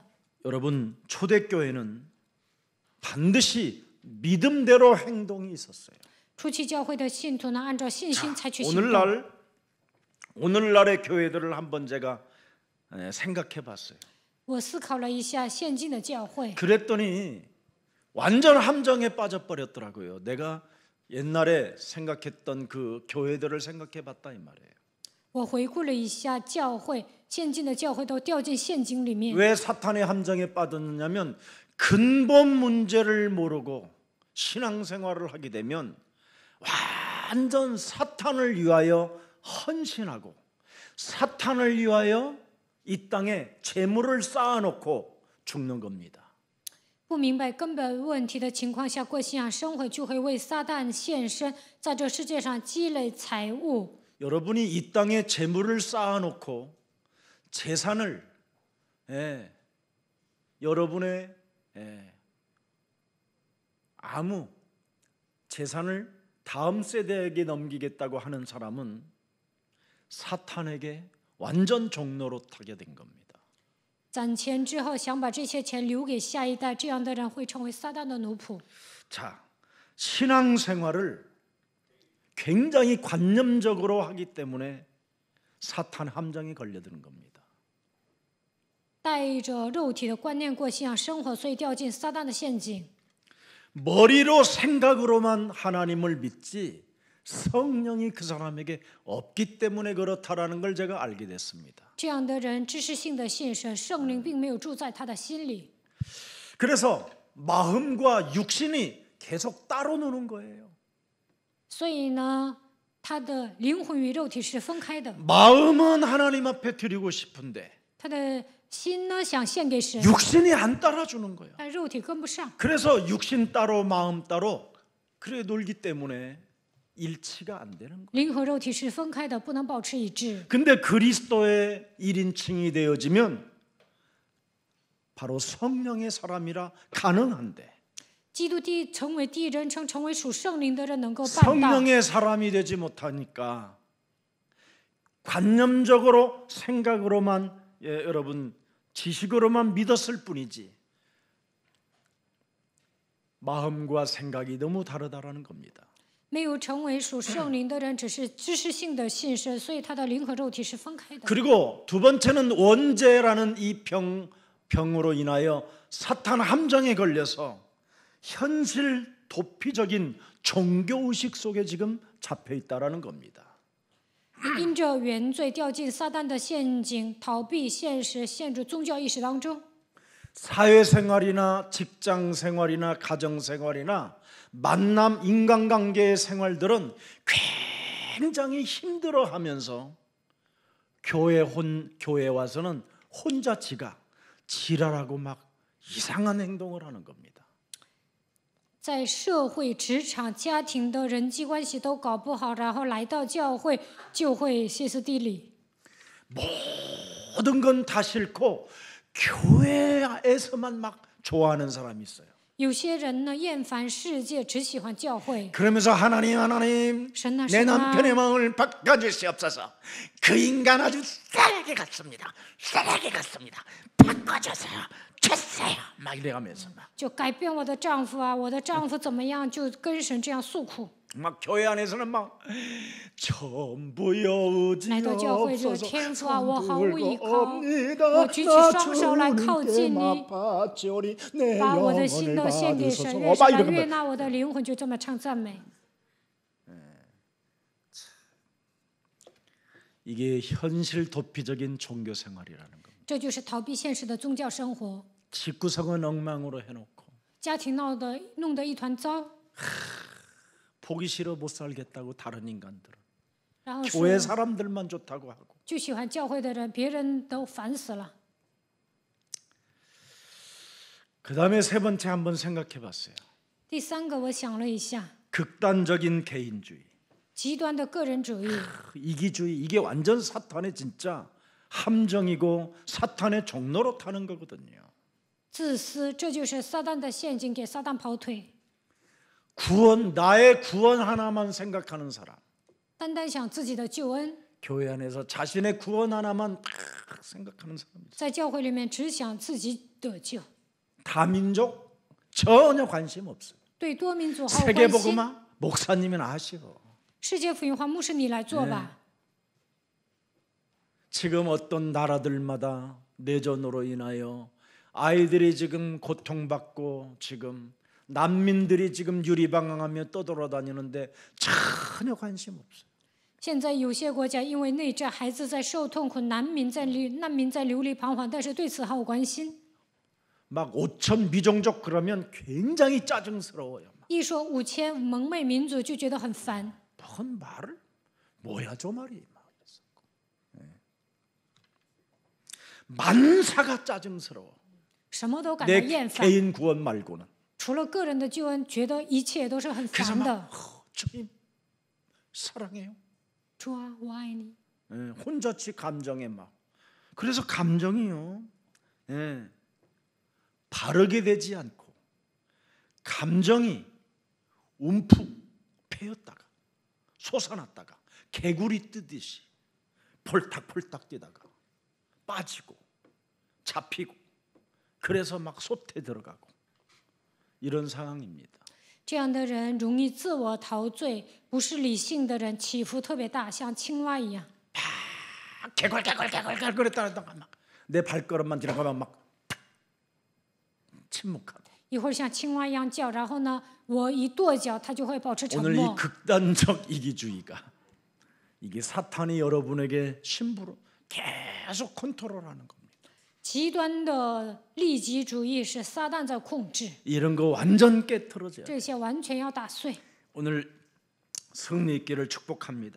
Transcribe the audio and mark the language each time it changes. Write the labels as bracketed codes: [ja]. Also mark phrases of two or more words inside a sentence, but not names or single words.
[ko] 여러분 초대교회는 반드시 믿음대로 행동이 있었어요. [zh] 初期教会的信徒呢，按照信心采取行动。 [ko] 오늘날의 교회들을 한번 제가 생각해 봤어요. [zh] 我思考了一下现今的教会， [ko] 그랬더니 완전 함정에 빠져버렸더라고요. 내가 옛날에 생각했던 그 교회들을 생각해 봤다 이 말이에요. [zh] 我回顾了一下教会，现今的教会都掉进陷阱里面。 [ko] 왜 사탄의 함정에 빠졌느냐면 근본 문제를 모르고 신앙생활을 하게 되면 완전 사탄을 위하여 헌신하고 사탄을 위하여 이 땅에 재물을 쌓아놓고 죽는 겁니다. [zh] 不明白根本问题的情况下过信仰生活，就会为撒旦献身，在这世界上积累财物。 [ko] 여러분이 이 땅에 재물을 쌓아놓고 재산을 여러분의 아무 재산을 다음 세대에게 넘기겠다고 하는 사람은 사탄에게 완전 종로로 타게 된 겁니다. [zh] 攒钱之后想把这些钱留给下一代，这样的人会成为撒旦的奴仆。 [ko] 자, 신앙생활을 굉장히 관념적으로 하기 때문에 사탄 함정에 걸려드는 겁니다. [zh] 带着肉体的观念过信仰生活，所以掉进撒旦的陷阱。 [ko] 머리로 생각으로만 하나님을 믿지 성령이 그 사람에게 없기 때문에 그렇다라는 걸 제가 알게 됐습니다. [zh] 这样的人知识性的信神，圣灵并没有住在他的心里， [ko] 그래서 마음과 육신이 계속 따로 노는 거예요. [zh] 所以呢，他的灵魂与肉体是分开的。 [ko] 마음은 하나님 앞에 드리고 싶은데 [zh] 他的心呢想献给神， [ko] 육신이 안 따라주는 거예요. [zh] 但肉体跟不上， [ko] 그래서 육신 따로 마음 따로 그래 놀기 때문에 일치가 안 되는 거예요. [zh] 灵和肉体是分开的，不能保持一致。 [ko] 근데 그리스도의 1인칭이 되어지면 바로 성령의 사람이라 가능한데 [zh] 基督成为第一人称，成为属圣灵的人，能够办到。 [ko] 성령의 사람이 되지 못하니까 관념적으로 생각으로만 여러분 지식으로만 믿었을 뿐이지 마음과 생각이 너무 다르다라는 겁니다. [zh] 没有成为属圣灵的人，只是知识性的信神，所以他的灵和肉体是分开的。 [ko] 그리고 두 번째는 원죄라는 이 병으로 인하여 사탄 함정에 걸려서 현실 도피적인 종교의식 속에 지금 잡혀 있다라는 겁니다. [zh] 因着原罪掉进撒旦的陷阱，逃避现实，陷入宗教意识当中。 [ko] 사회생활이나 직장생활이나 가정생활이나 만남 인간관계의 생활들은 굉장히 힘들어하면서 교회 와서는 혼자 지랄하고 막 이상한 행동을 하는 겁니다. [zh] 在社会、职场、家庭的人际关系都搞不好，然后来到教会就会歇斯底里， [ko] 모든 건 다 싫고 교회에서만 막 좋아하는 사람이 있어요. [zh] 有些人呢厌烦世界，只喜欢教会。 [ko] 그러면서 하나님 [zh] 神啊， [ko] 내 [zh] 神啊， [ko] 남편의 마음을 바꿔주시옵소서. 그 인간 아주 쓰레기 같습니다. 쓰레기 같습니다. 바꿔주세요. 됐어요. 막 이래가면서 [zh] 就改变我的丈夫啊，我的丈夫怎么样，就跟神这样诉苦。 [ko] 막 교회 안에서는 막 전부여 의지 [zh] 来到教会就 [ko] 없어서 [zh] 天父啊，我毫无依靠， [ko] 옵니다. [zh] 我举起双手来靠近你， [ko] 바치오니 내 [zh] 把我的 [ko] 영혼을 [zh] 心都献给神， [ko] 받으소서. [zh] 愿 [ko] 막 [zh] 神来 [ko] 이러면 [zh] 悦纳我的灵魂，就这么唱赞美。 [ko] 이게 현실 도피적인 종교 생활이라는 겁니다. [zh] 这就是逃避现实的宗教生活， [ko] 집구석은 엉망으로 해놓고 [zh] 家庭弄得一团糟， [ko] 보기 싫어 못 살겠다고 다른 인간들은 [zh] 然后 [ko] 교회 [zh] 说 [ko] 사람들만 좋다고 하고 [zh] 就喜欢教会的人，别人都烦死了。 [ko] 그 다음에 세 번째 한번 생각해봤어요. [zh] 第三个，我想了一下， [ko] 극단적인 개인주의, [zh] 极端的个人主义， [ko] 이기주의 이게 완전 사탄의 진짜 함정이고 사탄의 종로로 타는 거거든요. [zh] 自私，这就是撒旦的陷阱，给撒旦跑腿。 [ko] 나의 구원 하나만 생각하는 사람, [zh] 单单想自己的救恩， [ko] 교회 안에서 자신의 구원 하나만 딱 생각하는 사람이 있어요. [zh] 在教会里面只想自己得救， [ko] 다민족 전혀 관심 없어요. [zh] 对多民族毫无关心。 [ko] 세계복음화 목사님은 아시오. [zh] 世界福音化，牧师你来做吧。 [ko] 지금 어떤 나라들마다 내전으로 인하여 아이들이 지금 고통받고 지금 난민들이 지금 유리방황하며 떠돌아다니는데 전혀 관심 없어요. [zh] 现在有些国家因为内战，孩子在受痛苦，难民在流离彷徨，但是对此毫无关心。 [ko] 막 5천 미종족 그러면 굉장히 짜증스러워요. [zh] 一说5000蒙昧民族就觉得很烦， [ko] 뭔 말을 뭐야 저 말이 막 이랬었고. 만사가 짜증스러워. [zh] 什么都感到 [ko] 내 [zh] 厌烦。 [ko] 개인 구원 말고는. [zh] 除了个人的救恩，觉得一切都是很 [ko] 그래서 [zh] 烦的。 [ko] 막 주님 사랑해요. [zh] 主啊，我爱你。 [ko] 혼자치 감정에 막. 그래서 감정이요. 바르게 되지 않고 감정이 움푹 패였다가 솟아났다가 개구리 뜨듯이 폴딱폴딱 뛰다가 빠지고 잡히고 그래서 막 솥에 들어가고 이런 상황입니다. [zh] 这样的人容易自我陶醉，不是理性的人，起伏特别大，像青蛙一样。 [ko] 개굴개굴개굴개굴 그랬다가 막 내 발걸음만 지나가면 막 침묵하고. [zh] 一会儿像青蛙一样叫，然后呢，我一跺脚，他就会保持沉 [ko] 오늘 이 [zh] 默。 [ko] 극단적 이기주의가 이게 사탄이 여러분에게 심부름 계속 컨트롤하는 겁니다. [zh] 极端的利己主义是撒旦在控制， [ko] 이런 거 완전 깨트려져요. [zh] 这些完全要打碎。 [ko] 오늘 승리 있기를 축복합니다.